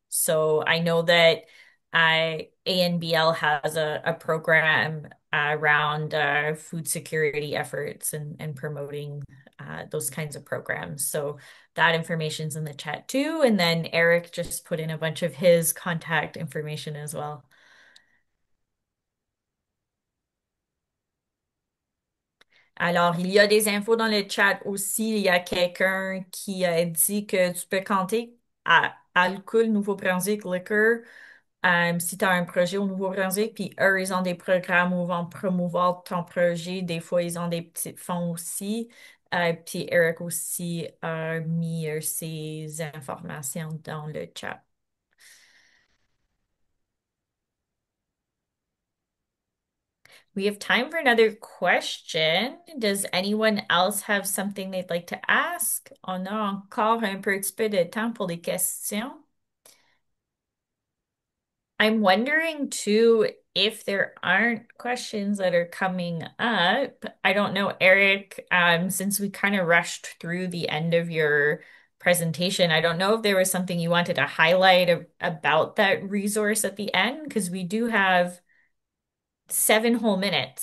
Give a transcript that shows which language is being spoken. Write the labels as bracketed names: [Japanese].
[English] So I know that ANBL has a program around food security efforts and promoting those kinds of programs. So that information's in the chat too. And then Eric just put in a bunch of his contact information as well. [French] Alors, il y a des infos dans le chat aussi. Il y a quelqu'un qui a dit que tu peux compter à Alcool Nouveau-Brunswick Liquor si tu as un projet au Nouveau-Brunswick. Puis eux, ils ont des programmes où ils vont promouvoir ton projet. Des fois, ils ont des petits fonds aussi. Puis Eric aussi a mis ses informations dans le chat. [English] We have time for another question. Does anyone else have something they'd like to ask? [French] On a encore un petit peu de temps pour les questions. [English] I'm wondering too if there aren't questions that are coming up. I don't know, Eric, since we kind of rushed through the end of your presentation, I don't know if there was something you wanted to highlight about that resource at the end, because we do have 7 whole minutes.